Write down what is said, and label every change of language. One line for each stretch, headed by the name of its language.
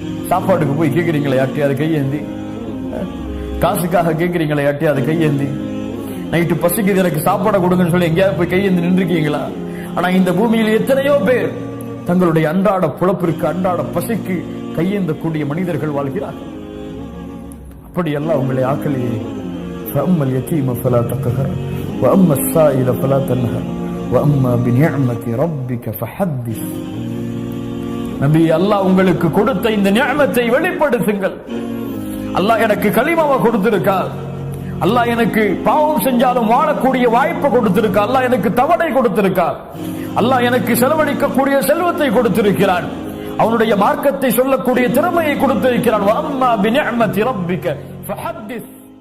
Tamil: சாப்பாடுக்கு போய் கேட்கிறீங்களே யாட்டையாவது கையேந்தி, காசுக்காக கேட்கிறீங்களே யாட்டையாவது கையேந்தி, நைட்டு பசிக்குது எனக்கு சாப்பாடை கொடுங்கன்னு சொல்லி எங்கேயாவது போய் கையேந்தி நின்றுருக்கீங்களா? ஆனா இந்த பூமியில் எத்தனையோ பேர் தங்களுடைய அன்றாட புலப்பிற்கு, அன்றாட பசிக்கு கையேந்தக்கூடிய மனிதர்கள் வாழ்கிறார்கள். அப்படி எல்லாம் உங்களை ஆக்கலையே.
Arabic: فأما اليتيم فلا تقهر وأما السائل فلا تنهر وأما بنعمة ربك فحدث.
Tamil: நபி, அல்லாஹ் உங்களுக்கு கொடுத்த இந்த நிஅமத்தை வெளிப்படுத்துங்கள். அல்லாஹ் எனக்கு கலிமாவை கொடுத்திருக்கார், அல்லாஹ் எனக்கு பாவம் செஞ்சாலும் வாழக்கூடிய வாய்ப்பை கொடுத்திருக்கார், அல்லாஹ் எனக்கு தவணை கொடுத்திருக்கார். அல்லாஹ் எனக்கு செலவழிக்கக்கூடிய செல்வத்தை கொடுத்திருக்கிறான், அவனுடைய மார்க்கத்தை சொல்லக்கூடிய திறமையை கொடுத்திருக்கிறான்.
Arabic: வஅம்மா பினிஅமதி ரப்பிக ஃபஹத்திஸ்.